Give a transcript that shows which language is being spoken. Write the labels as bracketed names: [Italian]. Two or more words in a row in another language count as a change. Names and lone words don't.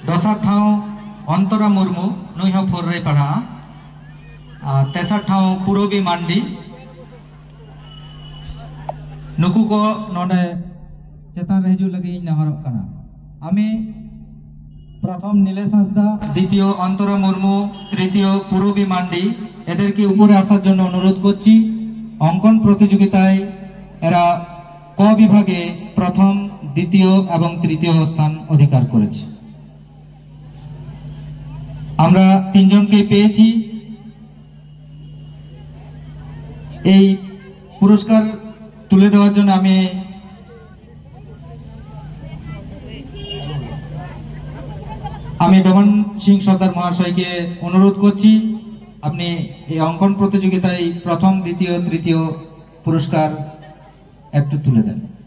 [Santali] दसार ठाव अंतरा मुर्मू नुई हो 4 रे पढ़ा तेसार ठाव पुरबी मांडी नुकु को नोडे चेतान हिजू लगे नहरक कना आमी प्रथम नीलेश हांसदा द्वितीय अंतरा मुर्मू तृतीय पुरबी मांडी एदेरके [Bangla] উপরে আসার জন্য অনুরোধ করছি। অঙ্কন প্রতিযোগিতায় এরা ক বিভাগে প্রথম দ্বিতীয় এবং তৃতীয় স্থান অধিকার করেছে। আমরা তিনজনকে পেয়েছি। এই পুরস্কার তুলে দেওয়ার জন্য আমি ডমন সিং সর্দার মহাশয়কে অনুরোধ করছি আপনি এই অঙ্কন প্রতিযোগিতায় প্রথম দ্বিতীয় তৃতীয় পুরস্কার একটু তুলে দেন।